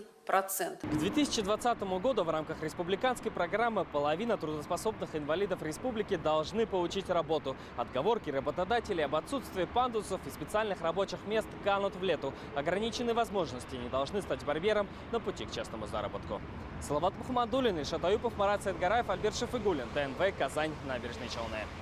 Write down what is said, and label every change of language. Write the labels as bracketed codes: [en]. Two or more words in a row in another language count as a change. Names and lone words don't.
[ru] К 2020 году в рамках республиканской программы половина трудоспособных инвалидов республики должны получить работу. Отговорки работодателей об отсутствии пандусов и специальных рабочих мест канут в лету. Ограниченные возможности не должны стать барьером на пути к частному заработку. Салават Мухаммадуллин, Ильшат Аюпов, Марат Саидгараев, Альберт Шафигуллин, ТНВ, Казань, Набережные Челны.